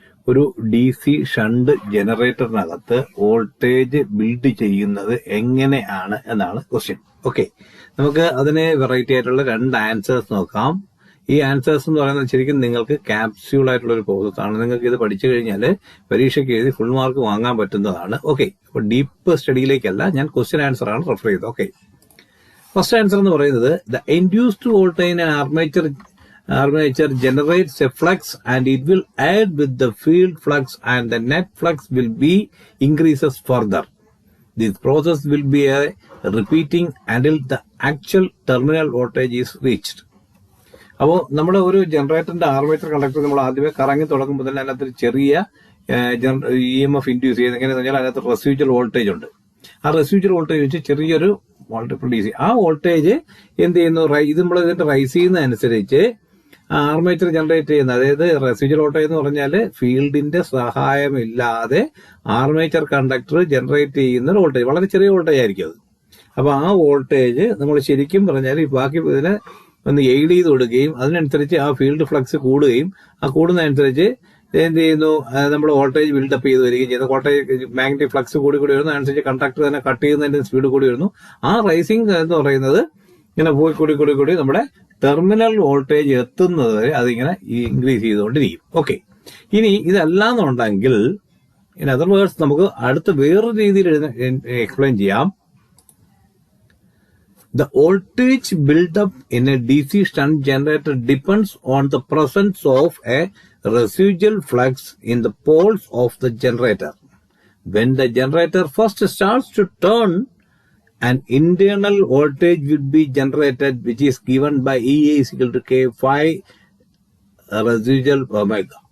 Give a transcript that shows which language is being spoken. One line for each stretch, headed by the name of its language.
Malayalam: ഒരു DC shunt ജനറേറ്ററിനകത്ത് voltage build ചെയ്യുന്നത് എങ്ങനെയാണ് എന്നാണ് ക്വസ്റ്റ്യൻ. ഓക്കെ, നമുക്ക് അതിന് വെറൈറ്റി ആയിട്ടുള്ള 2 ആൻസേഴ്സ് നോക്കാം. ഈ ആൻസേഴ്സ് എന്ന് പറയുന്നത് ശരിക്കും നിങ്ങൾക്ക് ക്യാപ്സ്യൂൾ ആയിട്ടുള്ള ഒരു പ്രോസസ് ആണ്. നിങ്ങൾക്ക് ഇത് പഠിച്ചു കഴിഞ്ഞാൽ പരീക്ഷയ്ക്ക് എഴുതി ഫുൾ മാർക്ക് വാങ്ങാൻ പറ്റുന്നതാണ്. ഓക്കെ, അപ്പൊ ഡീപ്പ് സ്റ്റഡിയിലേക്കല്ല, ഞാൻ ക്വസ്റ്റ്യൻ ആൻസർ ആണ് റെഫർ ചെയ്തത്.
English: okay, first answer
Malayalam: എന്ന് പറയുന്നത്
English: The induced voltage in armature generates a flux and it will add with the field flux and the net flux will be increases further. This process will be a repeating until the actual terminal voltage is reached.
Malayalam: അപ്പോൾ നമ്മുടെ ഒരു ജനറേറ്ററിന്റെ armature conductor നമ്മൾ ആദ്യമേ കറങ്ങി തുടങ്ങുമ്പോൾ തന്നെ അതിനകത്ത് ചെറിയ EMF ഇൻഡ്യൂസ് ചെയ്യുന്നത് എങ്ങനെയാണെന്ന് പറഞ്ഞാൽ അതിനകത്ത് റെസിഡ്യൂവൽ വോൾട്ടേജ് ഉണ്ട്. ആ റെസിഡ്യൂവൽ വോൾട്ടേജ് വെച്ച് ചെറിയൊരു വോൾട്ടേജ് പ്രൊഡ്യൂസ് ചെയ്യും. ആ വോൾട്ടേജ് എന്ത് ചെയ്യുന്നു, ഇത് നമ്മൾ ഇതിന്റെ റൈസ് ചെയ്യുന്നതനുസരിച്ച് ആർമേച്ചർ ജനറേറ്റ് ചെയ്യുന്ന, അതായത് റെസിഡ്യൂവൽ വോൾട്ടേജ് എന്ന് പറഞ്ഞാൽ ഫീൽഡിന്റെ സഹായമില്ലാതെ ആർമേച്ചർ കണ്ടക്ടർ ജനറേറ്റ് ചെയ്യുന്ന ഒരു വോൾട്ടേജ്, വളരെ ചെറിയ വോൾട്ടേജ് ആയിരിക്കും അത്. അപ്പൊ ആ വോൾട്ടേജ് നമ്മൾ ശരിക്കും പറഞ്ഞാൽ ബാക്കി ഇതിനെ ഒന്ന് എയ്ഡ് ചെയ്ത് കൊടുക്കുകയും അതിനനുസരിച്ച് ആ ഫീൽഡ് ഫ്ലക്സ് കൂടുകയും ആ കൂടുന്നതനുസരിച്ച് എന്ത് ചെയ്യുന്നു, നമ്മൾ വോൾട്ടേജ് ബിൽഡപ്പ് ചെയ്ത് വരികയും ചെയ്യുന്നു. വോൾട്ടേജ് മാഗ്നറ്റിക് ഫ്ലക്സ് കൂടി വരുന്നു, അതനുസരിച്ച് കണ്ടക്ടർ തന്നെ കട്ട് ചെയ്യുന്നതിന്റെ സ്പീഡ് കൂടി വരുന്നു. ആ റൈസിംഗ് എന്ന് പറയുന്നത് ഇങ്ങനെ പോയി കൂടി നമ്മുടെ ടെർമിനൽ വോൾട്ടേജ് എത്തുന്നത് വരെ അതിങ്ങനെ ഇൻക്രീസ് ചെയ്തുകൊണ്ടിരിക്കും. ഓക്കെ, ഇനി ഇതല്ലാന്നുണ്ടെങ്കിൽ
English: in other words
Malayalam: നമുക്ക് അടുത്ത വേറൊരു രീതിയിൽ എക്സ്പ്ലെയിൻ ചെയ്യാം.
English: The voltage build-up in a DC shunt generator depends on the presence of a residual flux in the poles of the generator. When the generator first starts to turn, an internal voltage will be generated, which is given by EA is equal to K phi residual omega.